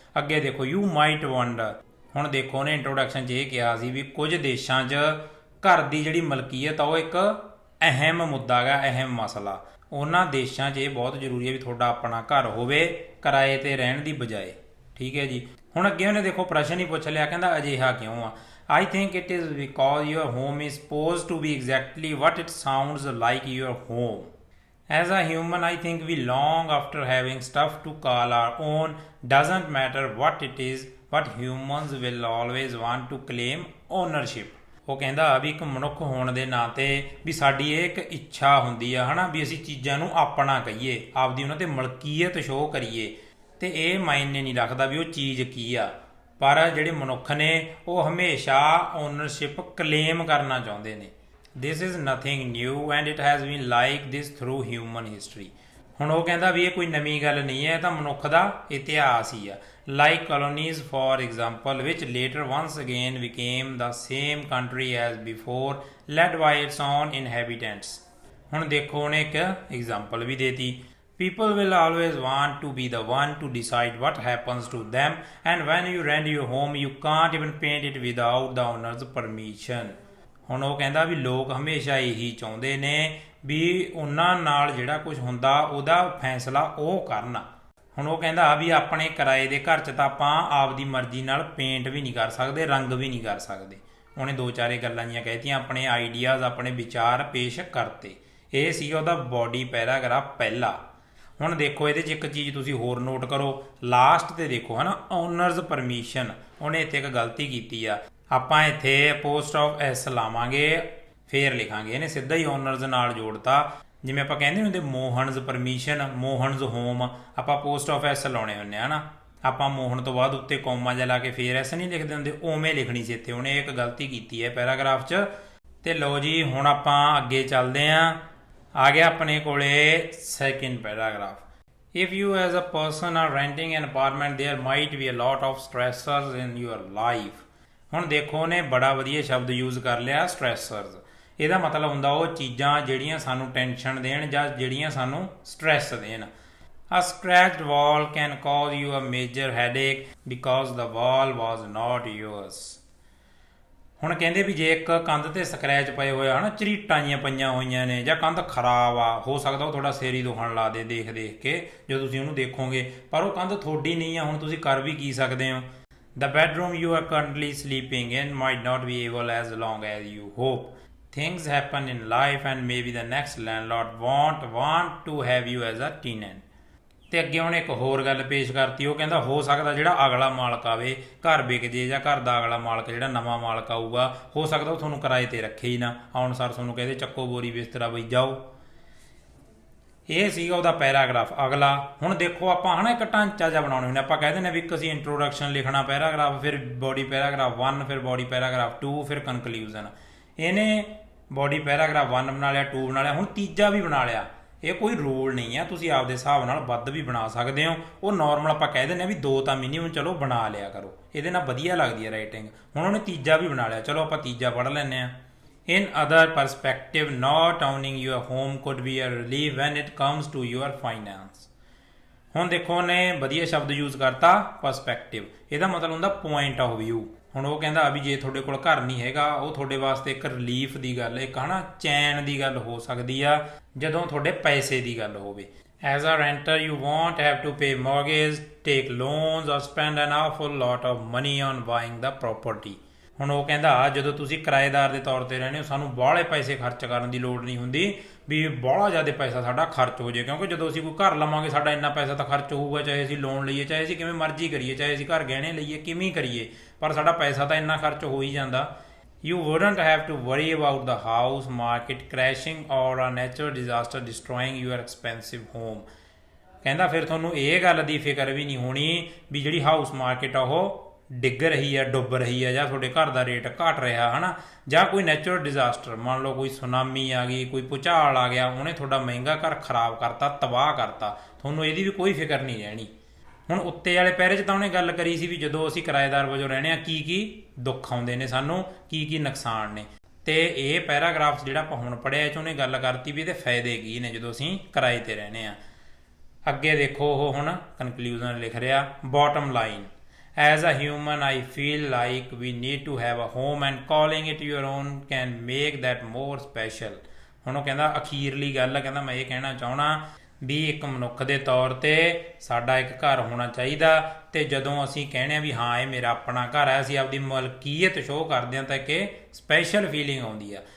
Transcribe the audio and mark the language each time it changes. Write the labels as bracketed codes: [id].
[pa] ਅੱਗੇ ਦੇਖੋ, [en] You might wonder. [pa] ਹੁਣ ਦੇਖੋ ਉਹਨੇ ਇੰਟਰੋਡਕਸ਼ਨ 'ਚ ਇਹ ਕਿਹਾ ਸੀ ਵੀ ਕੁਝ ਦੇਸ਼ਾਂ 'ਚ ਘਰ ਦੀ ਜਿਹੜੀ ਮਲਕੀਅਤ ਆ ਉਹ ਇੱਕ ਅਹਿਮ ਮੁੱਦਾ ਗਾ, ਅਹਿਮ ਮਸਲਾ। ਉਹਨਾਂ ਦੇਸ਼ਾਂ 'ਚ ਇਹ ਬਹੁਤ ਜ਼ਰੂਰੀ ਹੈ ਵੀ ਤੁਹਾਡਾ ਆਪਣਾ ਘਰ ਹੋਵੇ ਕਿਰਾਏ 'ਤੇ ਰਹਿਣ ਦੀ ਬਜਾਏ। ਠੀਕ ਹੈ ਜੀ। ਹੁਣ ਅੱਗੇ ਉਹਨੇ ਦੇਖੋ ਪ੍ਰਸ਼ਨ ਹੀ ਪੁੱਛ ਲਿਆ, ਕਹਿੰਦਾ ਅਜਿਹਾ ਕਿਉਂ ਆ। [en] I think it is because your home is supposed to be exactly what it sounds like your home. As a human, I think we long after having stuff to call our own. Doesn't matter what it is, but humans will always want to claim ownership. [pa] ਉਹ ਕਹਿੰਦਾ ਵੀ ਇੱਕ ਮਨੁੱਖ ਹੋਣ ਦੇ ਨਾਤੇ ਵੀ ਸਾਡੀ ਇਹ ਇੱਕ ਇੱਛਾ ਹੁੰਦੀ ਆ ਹੈ ਨਾ ਵੀ ਅਸੀਂ ਚੀਜ਼ਾਂ ਨੂੰ ਆਪਣਾ ਕਹੀਏ, ਆਪਦੀ ਉਹਨਾਂ 'ਤੇ ਮਲਕੀਅਤ ਸ਼ੋਅ ਕਰੀਏ। ਤੇ ਇਹ ਮਾਇਨੇ ਨਹੀਂ ਰੱਖਦਾ ਵੀ ਉਹ ਚੀਜ਼ ਕੀ ਆ, ਪਰ ਜਿਹੜੇ ਮਨੁੱਖ ਨੇ ਉਹ ਹਮੇਸ਼ਾ ਓਨਰਸ਼ਿਪ ਕਲੇਮ ਕਰਨਾ ਚਾਹੁੰਦੇ ਨੇ। [en] This is nothing new and it has been like this through human history. [pa] ਹੁਣ ਉਹ ਕਹਿੰਦਾ ਵੀ ਇਹ ਕੋਈ ਨਵੀਂ ਗੱਲ ਨਹੀਂ ਹੈ, ਇਹ ਤਾਂ ਮਨੁੱਖ ਦਾ ਇਤਿਹਾਸ ਹੀ ਆ। [en] Like colonies for example which later once again became the same country as before led by its own inhabitants। [pa] ਹੁਣ ਦੇਖੋ ਉਹਨੇ ਇੱਕ ਐਗਜ਼ਾਮਪਲ ਵੀ ਦੇਤੀ। [en] People will always want to be the one to decide what happens to them, and when you rent your home you can't even paint it without the owner's permission। [pa] ਹੁਣ ਉਹ ਕਹਿੰਦਾ ਵੀ ਲੋਕ ਹਮੇਸ਼ਾ ਇਹੀ ਚਾਹੁੰਦੇ ਨੇ ਵੀ ਉਹਨਾਂ ਨਾਲ ਜਿਹੜਾ ਕੁਝ ਹੁੰਦਾ ਉਹਦਾ ਫੈਸਲਾ ਉਹ ਕਰਨ। ਹੁਣ ਉਹ ਕਹਿੰਦਾ ਵੀ ਆਪਣੇ ਕਿਰਾਏ ਦੇ ਘਰ 'ਚ ਤਾਂ ਆਪਾਂ ਆਪਦੀ ਮਰਜ਼ੀ ਨਾਲ ਪੇਂਟ ਵੀ ਨਹੀਂ ਕਰ ਸਕਦੇ, ਰੰਗ ਵੀ ਨਹੀਂ ਕਰ ਸਕਦੇ। ਉਹਨੇ 2-4 ਗੱਲਾਂ ਜੀਆਂ ਕਹਿਤੀਆਂ, ਆਪਣੇ ਆਈਡੀਆਜ਼ ਆਪਣੇ ਵਿਚਾਰ ਪੇਸ਼ ਕਰਤੇ। ਇਹ ਸੀਗਾ ਉਹਦਾ ਬੋਡੀ ਪੈਰਾਗ੍ਰਾਫ ਪਹਿਲਾ। ਹੁਣ ਦੇਖੋ ਇਹਦੇ 'ਚ ਇੱਕ ਚੀਜ਼ ਤੁਸੀਂ ਹੋਰ ਨੋਟ ਕਰੋ, ਲਾਸਟ ਤੇ ਦੇਖੋ ਹੈ ਨਾ, ਓਨਰਜ਼ ਪਰਮਿਸ਼ਨ। ਉਹਨੇ ਇੱਥੇ ਇੱਕ ਗਲਤੀ ਕੀਤੀ ਆ। ਆਪਾਂ ਇੱਥੇ ਪੋਸਟ ਆਫ ਐਸ ਲਾਵਾਂਗੇ, ਫੇਰ ਲਿਖਾਂਗੇ। ਇਹਨੇ ਸਿੱਧਾ ਹੀ ਓਨਰਸ ਨਾਲ ਜੋੜਤਾ। ਜਿਵੇਂ ਆਪਾਂ ਕਹਿੰਦੇ ਹੁੰਦੇ ਮੋਹਨਜ਼ ਪਰਮਿਸ਼ਨ, ਮੋਹਨਜ਼ ਹੋਮ, ਆਪਾਂ ਪੋਸਟ ਆਫ ਐਸ ਲਾਉਣੇ ਹੁੰਦੇ ਆ ਨਾ। ਆਪਾਂ ਮੋਹਨ ਤੋਂ ਬਾਅਦ ਉੱਤੇ ਕੌਮਾ ਜਿਹਾ ਲਾ ਕੇ ਫੇਰ ਐਸ ਨਹੀਂ ਲਿਖਦੇ ਹੁੰਦੇ, ਉਵੇਂ ਲਿਖਣੀ ਸੀ ਇੱਥੇ। ਉਹਨੇ ਇੱਕ ਗਲਤੀ ਕੀਤੀ ਹੈ ਪੈਰਾਗ੍ਰਾਫ 'ਚ। ਤੇ ਲਓ ਜੀ ਹੁਣ ਆਪਾਂ ਅੱਗੇ ਚੱਲਦੇ ਹਾਂ। ਆ ਗਿਆ ਆਪਣੇ ਕੋਲੇ second paragraph. [en] If you as a person are renting an apartment, there might be a lot of stressors in your life. [pa] ਹੁਣ ਦੇਖੋ ਉਹਨੇ ਬੜਾ ਵਧੀਆ ਸ਼ਬਦ ਯੂਜ਼ ਕਰ ਲਿਆ stressors। ਇਹਦਾ ਮਤਲਬ ਹੁੰਦਾ ਉਹ ਚੀਜ਼ਾਂ ਜਿਹੜੀਆਂ ਸਾਨੂੰ ਟੈਨਸ਼ਨ ਦੇਣ ਜਾਂ ਜਿਹੜੀਆਂ ਸਾਨੂੰ ਸਟ੍ਰੈਸ ਦੇਣ। [en] A scratched wall can cause you a major headache because the wall was not yours. [pa] ਹੁਣ ਕਹਿੰਦੇ ਵੀ ਜੇ ਇੱਕ ਕੰਧ ਤੇ ਸਕਰੈਚ ਪਏ ਹੋਏ ਆ ਨਾ, ਝਰੀਟਾਂ ਜੀਆਂ ਪਈਆਂ ਹੋਈਆਂ ਨੇ, ਜਾਂ ਕੰਧ ਖਰਾਬ ਆ, ਹੋ ਸਕਦਾ ਉਹ ਤੁਹਾਡਾ ਸਿਰ ਹੀ ਦੁਖਣ ਲਾ ਦੇ ਦੇਖ ਦੇਖ ਕੇ ਜਦੋਂ ਤੁਸੀਂ ਉਹਨੂੰ ਦੇਖੋਗੇ, ਪਰ ਉਹ ਕੰਧ ਤੁਹਾਡੀ ਨਹੀਂ ਆ। ਹੁਣ ਤੁਸੀਂ ਕਰ ਵੀ ਕੀ ਸਕਦੇ ਹੋ। [en] The bedroom you are currently sleeping in might not be able as long as you hope. Things happen in life and maybe the next landlord won't want to have you as a tenant. [pa] ਤੇ ਅੱਗੇ ਉਹਨੇ ਇੱਕ ਹੋਰ ਗੱਲ ਪੇਸ਼ ਕਰਤੀ। ਉਹ ਕਹਿੰਦਾ ਹੋ ਸਕਦਾ ਜਿਹੜਾ ਅਗਲਾ ਮਾਲਕ ਆਵੇ, ਘਰ ਵਿਕ ਜੇ, ਜਾਂ ਘਰ ਦਾ ਅਗਲਾ ਮਾਲਕ ਜਿਹੜਾ ਨਵਾਂ ਮਾਲਕ ਆਊਗਾ, ਹੋ ਸਕਦਾ ਉਹ ਤੁਹਾਨੂੰ ਕਿਰਾਏ ਤੇ ਰੱਖੇ ਹੀ ਨਾ, ਆਉਣ ਸਾਰ ਤੁਹਾਨੂੰ ਕਹਿੰਦੇ ਚੱਕੋ ਬੋਰੀ ਬਿਸਤਰਾ ਬਈ ਜਾਓ। ਇਹ ਸੀਗਾ ਉਹਦਾ ਪੈਰਾਗ੍ਰਾਫ। ਅਗਲਾ ਹੁਣ ਦੇਖੋ ਆਪਾਂ ਹੈ ਨਾ ਇੱਕ ਢਾਂਚਾ ਜਿਹਾ ਬਣਾਉਣੇ ਹੁੰਦੇ। ਆਪਾਂ ਕਹਿੰਦੇ ਨੇ ਵੀ ਇੱਕ ਅਸੀਂ ਇੰਟਰੋਡਕਸ਼ਨ ਲਿਖਣਾ ਪੈਰਾਗ੍ਰਾਫ, ਫਿਰ ਬੋਡੀ ਪੈਰਾਗ੍ਰਾਫ 1, ਫਿਰ ਬੋਡੀ ਪੈਰਾਗ੍ਰਾਫ 2, ਫਿਰ ਕਨਕਲੂਜਨ। ਇਹਨੇ ਬੋਡੀ ਪੈਰਾਗ੍ਰਾਫ 1 ਬਣਾ ਲਿਆ, 2 ਬਣਾ ਲਿਆ, ਹੁਣ ਤੀਜਾ ਵੀ ਬਣਾ ਲਿਆ। ਇਹ ਕੋਈ ਰੂਲ ਨਹੀਂ ਆ, ਤੁਸੀਂ ਆਪਦੇ ਹਿਸਾਬ ਨਾਲ ਵੱਧ ਵੀ ਬਣਾ ਸਕਦੇ ਹੋ। ਉਹ ਨੋਰਮਲ ਆਪਾਂ ਕਹਿ ਦਿੰਦੇ ਹਾਂ ਵੀ 2 ਤਾਂ ਮਿਨੀਮਮ ਚਲੋ ਬਣਾ ਲਿਆ ਕਰੋ, ਇਹਦੇ ਨਾਲ ਵਧੀਆ ਲੱਗਦੀ ਹੈ ਰਾਈਟਿੰਗ। ਹੁਣ ਉਹਨੇ ਤੀਜਾ ਵੀ ਬਣਾ ਲਿਆ, ਚਲੋ ਆਪਾਂ ਤੀਜਾ ਪੜ੍ਹ ਲੈਂਦੇ ਹਾਂ। [en] In other perspective, not owning your home could be a relief when it comes to your finance. [pa] ਹੁਣ ਦੇਖੋ ਉਹਨੇ ਵਧੀਆ ਸ਼ਬਦ ਯੂਜ਼ ਕਰਤਾ ਪਰਸਪੈਕਟਿਵ। ਇਹਦਾ ਮਤਲਬ ਹੁੰਦਾ ਪੁਆਇੰਟ ਆਫ ਵਿਊ। ਹੁਣ ਉਹ ਕਹਿੰਦਾ ਵੀ ਜੇ ਤੁਹਾਡੇ ਕੋਲ ਘਰ ਨਹੀਂ ਹੈਗਾ, ਉਹ ਤੁਹਾਡੇ ਵਾਸਤੇ ਇੱਕ ਰਿਲੀਫ ਦੀ ਗੱਲ, ਇੱਕ ਹੈ ਨਾ ਚੈਨ ਦੀ ਗੱਲ ਹੋ ਸਕਦੀ ਆ ਜਦੋਂ ਤੁਹਾਡੇ ਪੈਸੇ ਦੀ ਗੱਲ ਹੋਵੇ। [en] As a renter, you won't have to pay mortgage, take loans or spend an awful lot of money on buying the property. [pa] ਹੁਣ ਉਹ ਕਹਿੰਦਾ ਜਦੋਂ ਤੁਸੀਂ ਕਿਰਾਏਦਾਰ ਦੇ ਤੌਰ ਤੇ ਰਹਿੰਦੇ ਹੋ, ਸਾਨੂੰ ਬਾਹਲੇ ਪੈਸੇ ਖਰਚ ਕਰਨ ਦੀ ਲੋੜ ਨਹੀਂ ਹੁੰਦੀ ਵੀ ਬਾਹਲਾ ਜ਼ਿਆਦਾ ਪੈਸਾ ਸਾਡਾ ਖਰਚ ਹੋ ਜਾਏ, ਕਿਉਂਕਿ ਜਦੋਂ ਅਸੀਂ ਕੋਈ ਘਰ ਲਵਾਂਗੇ ਸਾਡਾ ਇੰਨਾ ਪੈਸਾ ਤਾਂ ਖਰਚ ਹੋਊਗਾ, ਚਾਹੇ ਅਸੀਂ ਲੋਨ ਲਈਏ, ਚਾਹੇ ਅਸੀਂ ਕਿਵੇਂ ਮਰਜ਼ੀ ਕਰੀਏ, ਚਾਹੇ ਅਸੀਂ ਘਰ ਗਹਿਣੇ ਲਈਏ, ਕਿਵੇਂ ਕਰੀਏ, ਪਰ ਸਾਡਾ ਪੈਸਾ ਤਾਂ ਇੰਨਾ ਖਰਚ ਹੋ ਹੀ ਜਾਂਦਾ। [en] You wouldn't have to worry about the house market crashing or a natural disaster destroying your expensive home. [pa] ਕਹਿੰਦਾ ਫਿਰ ਤੁਹਾਨੂੰ ਇਹ ਗੱਲ ਦੀ ਫਿਕਰ ਵੀ ਨਹੀਂ ਹੋਣੀ ਵੀ ਜਿਹੜੀ ਹਾਊਸ ਮਾਰਕੀਟ ਆ ਉਹ ਡਿੱਗ ਰਹੀ ਆ, ਡੁੱਬ ਰਹੀ ਆ, ਜਾਂ ਤੁਹਾਡੇ ਘਰ ਦਾ ਰੇਟ ਘਟ ਰਿਹਾ ਹੈ ਨਾ, ਜਾਂ ਕੋਈ ਨੈਚੁਰਲ ਡਿਜ਼ਾਸਟਰ, ਮੰਨ ਲਓ ਕੋਈ ਸੁਨਾਮੀ ਆ ਗਈ, ਕੋਈ ਭੂਚਾਲ ਆ ਗਿਆ, ਉਹਨੇ ਤੁਹਾਡਾ ਮਹਿੰਗਾ ਘਰ ਖਰਾਬ ਕਰਤਾ, ਤਬਾਹ ਕਰਤਾ, ਤੁਹਾਨੂੰ ਇਹਦੀ ਵੀ ਕੋਈ ਫਿਕਰ ਨਹੀਂ ਰਹਿਣੀ। ਹੁਣ ਉੱਤੇ ਵਾਲੇ ਪੈਰੇ 'ਚ ਤਾਂ ਉਹਨੇ ਗੱਲ ਕਰੀ ਸੀ ਵੀ ਜਦੋਂ ਅਸੀਂ ਕਿਰਾਏਦਾਰ ਵਜੋਂ ਰਹਿੰਦੇ ਹਾਂ ਕੀ ਕੀ ਦੁੱਖ ਆਉਂਦੇ ਨੇ ਸਾਨੂੰ, ਕੀ ਕੀ ਨੁਕਸਾਨ ਨੇ। ਤੇ ਇਹ ਪੈਰਾਗ੍ਰਾਫਸ ਜਿਹੜਾ ਆਪਾਂ ਹੁਣ ਪੜ੍ਹਿਆ 'ਚ ਉਹਨੇ ਗੱਲ ਕਰਤੀ ਵੀ ਇਹਦੇ ਫਾਇਦੇ ਕੀ ਨੇ ਜਦੋਂ ਅਸੀਂ ਕਿਰਾਏ ਤੇ ਰਹਿੰਦੇ ਹਾਂ। ਅੱਗੇ ਦੇਖੋ ਉਹ ਹੁਣ ਕਨਕਲੂਜਨ ਲਿਖ ਰਿਹਾ। [en] Bottom line, as a human I feel like we need to have a home and calling it your own can make that more special. [pa] ਹੁਣ ਉਹ ਕਹਿੰਦਾ ਅਖੀਰਲੀ ਗੱਲ, ਕਹਿੰਦਾ ਮੈਂ ਇਹ ਕਹਿਣਾ ਚਾਹੁੰਦਾ ਵੀ ਇੱਕ ਮਨੁੱਖ ਦੇ ਤੌਰ ਤੇ ਸਾਡਾ ਇੱਕ ਘਰ ਹੋਣਾ ਚਾਹੀਦਾ, ਤੇ ਜਦੋਂ ਅਸੀਂ ਕਹਿੰਦੇ ਹਾਂ ਵੀ ਹਾਂ ਇਹ ਮੇਰਾ ਆਪਣਾ ਘਰ ਹੈ, ਅਸੀਂ ਆਪਦੀ ਮਲਕੀਅਤ ਸ਼ੋਅ ਕਰਦੇ ਹਾਂ ਤਾਂ ਇੱਕ ਸਪੈਸ਼ਲ ਫੀਲਿੰਗ ਆਉਂਦੀ ਆ।